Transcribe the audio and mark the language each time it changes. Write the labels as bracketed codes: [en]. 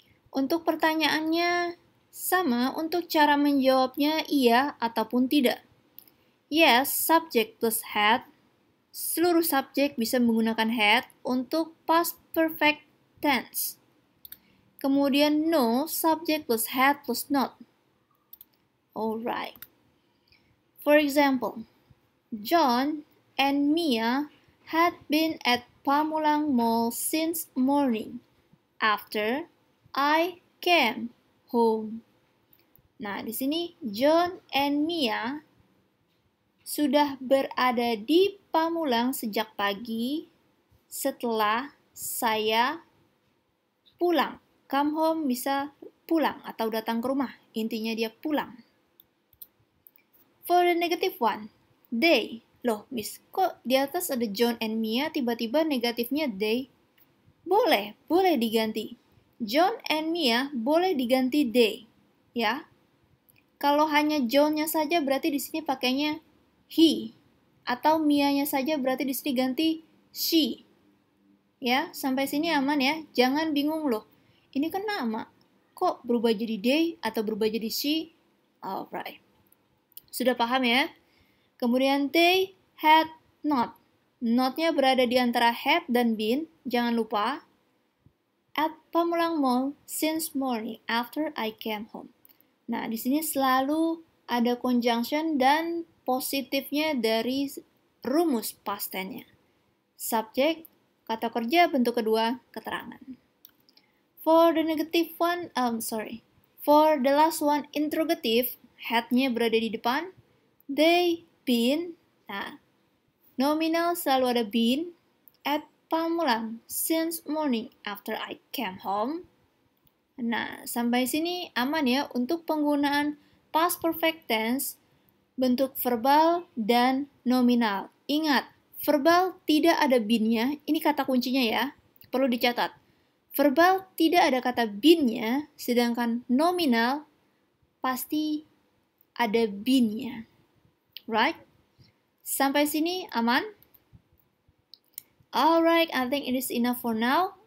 [id] Untuk pertanyaannya sama, untuk cara menjawabnya iya ataupun tidak. [en] Yes, subject plus had. [id] Seluruh subjek bisa menggunakan had untuk past perfect tense. Kemudian no, subject plus had plus not. Alright. [en] For example, John and Mia had been at Pamulang Mall since morning after I came home. [id] Nah, di sini John and Mia sudah berada di Pamulang sejak pagi setelah saya pulang. Come home bisa pulang atau datang ke rumah. Intinya dia pulang. [en] For the negative one, they. [id] Loh, Miss, kok di atas ada John and Mia, tiba-tiba negatifnya they? Boleh diganti. John and Mia boleh diganti they, ya. Kalau hanya John-nya saja berarti di sini pakainya he, atau Mia-nya saja berarti di sini ganti she. Ya, sampai sini aman ya. Jangan bingung loh. Ini kan nama. Kok berubah jadi they atau berubah jadi she? Alright. Sudah paham ya? Kemudian they had not. Not-nya berada di antara had dan been. Jangan lupa. [en] At Pamulang Mall since morning after I came home. [id] Nah, di sini selalu ada conjunction dan positifnya dari rumus past tense-nya. Subject, kata kerja, bentuk kedua, keterangan. [en] For the negative one, for the last one, interrogative, [id] had-nya berada di depan. [en] They been, [id] nah, nominal selalu ada [en] been, at Pamulang since morning after I came home. [id] Nah, sampai sini aman ya untuk penggunaan past perfect tense, bentuk verbal dan nominal. Ingat, verbal tidak ada been-nya, ini kata kuncinya ya, perlu dicatat. Verbal tidak ada kata been-nya, sedangkan nominal pasti ada been-nya. Right? Sampai sini aman? [en] Alright, I think it is enough for now.